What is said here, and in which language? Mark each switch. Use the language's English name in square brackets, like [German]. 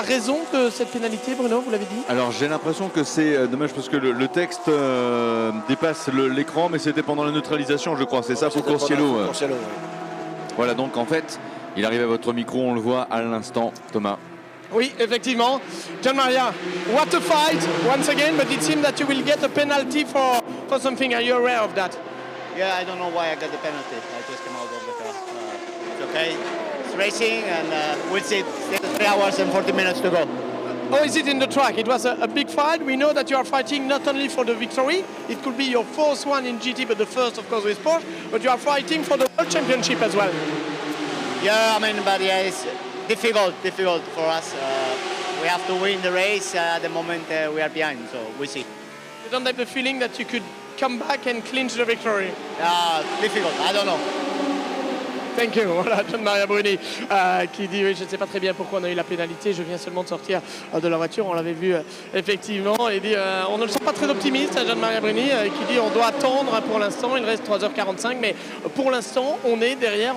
[French] La raison de cette pénalité, Bruno, vous l'avez dit? Alors j'ai l'impression que c'est dommage parce que le texte dépasse l'écran, mais c'était pendant la neutralisation, je crois, c'est ça, pour course yellow. Voilà, donc en fait, il arrive à votre micro, on le voit à l'instant, Thomas. Oui, effectivement. [English] Gian Maria, what a fight once again, but it seems that you will get a penalty for something. Are you aware of that? Yeah, I don't know why I got the penalty. I just came out of the car. It's okay. It's racing, and we'll see. Still 3 hours and 40 minutes to go. How is it in the track? It was a big fight. We know that you are fighting not only for the victory. It could be your 4th one in GT, but the first, of course, with Porsche. But you are fighting for the World Championship as well. Yeah, I mean, but yeah, it's difficult for us. We have to win the race. At the moment, we are behind, so we'll see. You don't have the feeling that you could come back and clinch the victory? Difficult. I don't know. Thank you. [French] Voilà, Gian-Maria Bruni qui dit oui, je ne sais pas très bien pourquoi on a eu la pénalité. Je viens seulement de sortir de la voiture. On l'avait vu effectivement. Il dit on ne le sent pas très optimiste, Gian-Maria Bruni, qui dit on doit attendre pour l'instant. Il reste 3h45, mais pour l'instant, on est derrière.